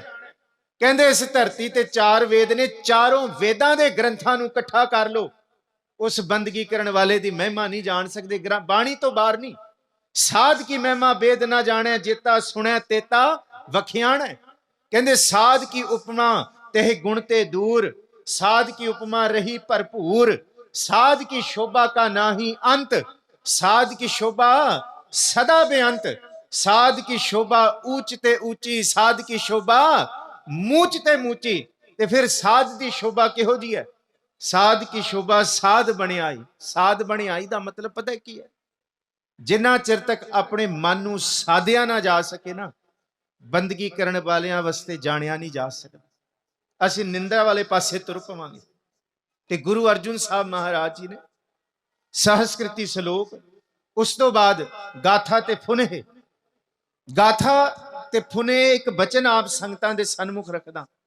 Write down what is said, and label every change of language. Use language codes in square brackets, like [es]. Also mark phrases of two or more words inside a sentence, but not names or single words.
[pa] ਕਹਿੰਦੇ ਇਸ ਧਰਤੀ ਤੇ 4 ਵੇਦ ਨੇ, ਚਾਰੋਂ ਵੇਦਾਂ ਦੇ ਗ੍ਰੰਥਾਂ ਨੂੰ ਇਕੱਠਾ ਕਰ ਲਓ, ਉਸ ਬੰਦਗੀ ਕਰਨ ਵਾਲੇ ਦੀ ਮਹਿਮਾ ਨਹੀਂ ਜਾਣ ਸਕਦੇ, ਬਾਣੀ ਤੋਂ ਬਾਹਰ ਨਹੀਂ। ਸਾਧ ਕੀ ਮਹਿਮਾ ਵੇਦ ਨਾ ਜਾਣੈ, ਜੇਤਾ ਸੁਣੈ ਤੇਤਾ ਵਖਿਆਣੈ। ਕਹਿੰਦੇ ਸਾਧ ਕੀ ਉਪਮਾ ਤਹਿ ਗੁਣ ਤੇ ਦੂਰ, ਸਾਧ ਕੀ ਉਪਮਾ ਰਹੀ ਭਰਪੂਰ, ਸਾਧ ਕੀ ਸੋਭਾ ਕਾ ਨਾਹੀ ਅੰਤ, ਸਾਧ ਕੀ ਸੋਭਾ ਸਦਾ ਬੇਅੰਤ, ਸਾਧ ਕੀ ਸੋਭਾ ਊਚ ਤੇ ਊਚੀ, ਸਾਧ ਕੀ ਸੋਭਾ ਮੂਚ ਤੇ ਮੂਚੀ। ਤੇ ਫਿਰ ਸਾਧ ਕੀ ਸ਼ੋਭਾ ਕਿਹੋ ਜੀ ਹੈ, ਸਾਧ ਕੀ ਸ਼ੋਭਾ ਸਾਧ ਬਨਿਆਈ। ਸਾਧ ਬਨਿਆਈ ਦਾ ਮਤਲਬ ਪਤਾ ਕੀ ਹੈ, ਜਿੰਨਾ ਚਿਰ ਤੱਕ ਆਪਣੇ ਮਨ ਨੂੰ ਸਾਧਿਆ ਨਾ ਜਾ ਸਕੇ ਨਾ, ਬੰਦਗੀ ਕਰਨ ਵਾਲਿਆਂ ਵਾਸਤੇ ਜਾਣਿਆ ਨਹੀਂ ਜਾ ਸਕਦਾ। ਅਸੀਂ ਨਿੰਦਾ ਵਾਲੇ ਪਾਸੇ ਤੁਰ ਪਵਾਂਗੇ। ਤੇ ਗੁਰੂ ਅਰਜੁਨ ਸਾਹਿਬ ਮਹਾਰਾਜ ਜੀ ਨੇ ਸਹਸਕ੍ਰਿਤੀ ਸ਼ਲੋਕ, ਉਸ ਤੋਂ ਬਾਅਦ ਗਾਥਾ ਤੇ ਫੁਨਹ। ਗਾਥਾ ਤੇ ਫੁਨਹ ਇੱਕ ਬਚਨ ਆਪ ਸੰਗਤਾਂ ਦੇ ਸਨਮੁਖ ਰੱਖਦਾ।